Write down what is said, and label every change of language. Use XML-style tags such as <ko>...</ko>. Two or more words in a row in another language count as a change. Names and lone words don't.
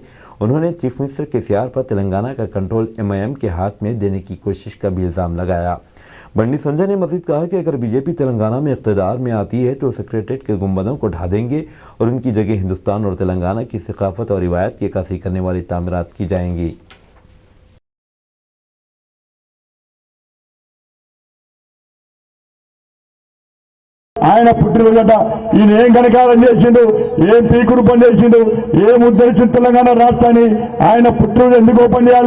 <ur>انہوں نے چیف منسٹر KCR پر تلنگانہ کا کنٹرول MIM کے ہاتھ میں دینے کی کوشش کا بھی الزام لگایا۔ بنڈی سنجے نے مزید کہا کہ اگر BJP تلنگانہ میں اقتدار میں آتی ہے تو سیکریٹریٹ کے گنبدوں کو ڈھا دیں گے اور ان کی جگہ ہندوستان اور تلنگانہ کی ثقافت اور روایت کی عکاسی کرنے والی تعمیرات کی جائیں گی۔</ur> <te>ఆయన పుట్టినరోజట ఈయన ఏం కనకారం చేసిండు, ఏం పీకుడు పని చేసిండు, ఏం ఉద్ధరించిన తెలంగాణ రాష్ట్రాన్ని ఆయన పుట్టినరోజు ఎందుకు ఓపెన్ చేయాలి?</te>